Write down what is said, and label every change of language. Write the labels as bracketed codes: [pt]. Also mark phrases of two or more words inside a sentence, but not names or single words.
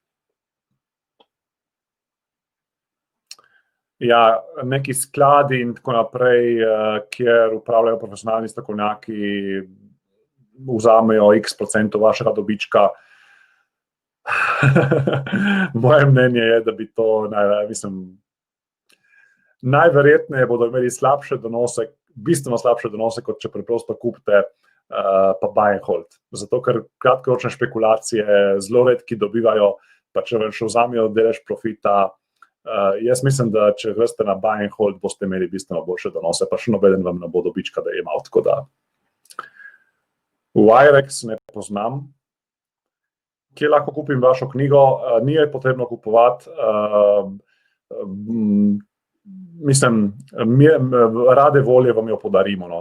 [sl] Ja, neki skladi in tako naprej, kjer upravljajo profesionalni strokovnjaki, vzamejo x% vašega dobička. Moje mnenje je, da bi to, najverjetneje bodo imeli slabše donose, bistveno slabše donose, kot če preprosto kupite pa [en] buy and hold. [sl] Zato, ker kratkoročne špekulacije zelo redki dobivajo, pa če vam še vzamejo delež profita. Jaz mislim, da če greste na [en] buy and hold, [sl] boste imeli bistveno boljše donose, pa še nobeden vam ne bo dobička, da je imel, tako da. Wirex ne poznam. Kje lahko kupim vašo knjigo? Ni je potrebno kupovati. Rade volje vam jo podarimo, no.